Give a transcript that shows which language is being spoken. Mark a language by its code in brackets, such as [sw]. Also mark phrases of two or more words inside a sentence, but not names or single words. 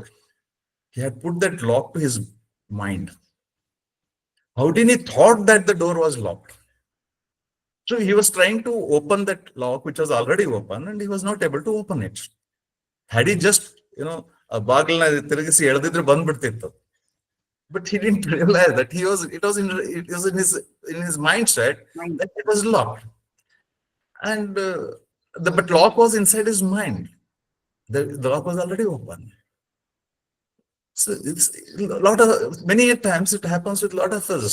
[en] He had put that lock to his mind. How did he thought that the door was locked? So he was trying to open that lock which was already open, and he was not able to open it. Had he just, [kn] ಆ ಬಾಗಿಲನ್ನ ತಿರುಗಿಸಿ ಎಳ್ದಿದ್ರೆ ಬಂದ್ಬಿಡ್ತಿತ್ತು. [en] But he didn't realize that it was in his mindset that it was locked. And but lock was inside his mind. The lock was already open. So it's many times it happens with a lot of us.